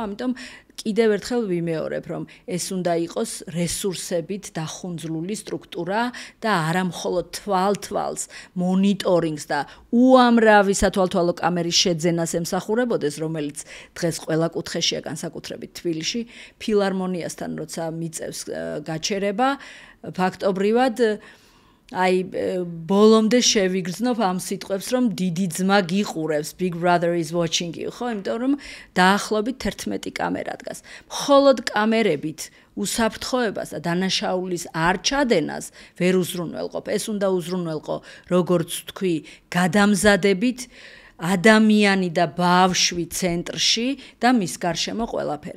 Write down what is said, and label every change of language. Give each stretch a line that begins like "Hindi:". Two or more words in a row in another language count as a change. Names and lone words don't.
Georgian: ამიტომ კიდევ ერთხელ ვიმეორებ, რომ ეს უნდა იყოს რესურსებით დახუნძლული სტრუქტურა და არა მხოლოდ თვალ-თვალს მონიტორინგს და უამრავი სათვალთვალო კამერის შეძენას ემსახურებოდეს, რომელიც დღეს ყველა კუთხეშია, განსაკუთრებით თბილისში, ფილარმონიასთან როცა მიწევს გაჩერება, ფაქტობრივად აი ბოლომდე შევიგრძნობ ამ სიტყვებს, რომ დიდი ძმა გიყურებს,
English: Big Brother is watching you,
Georgian: ხო? იმიტომ რომ დაახლოებით 11 კამერა დგას. მხოლოდ კამერებით უსაფრთხოებას და დანაშაულის არ ჩადენას ვერ უზრუნველყოფ. ეს უნდა უზრუნველყო, როგორც ვთქვი, გადამზადებით ადამიანი და ბავშვი ცენტრში და მის გარშემო ყველაფერი.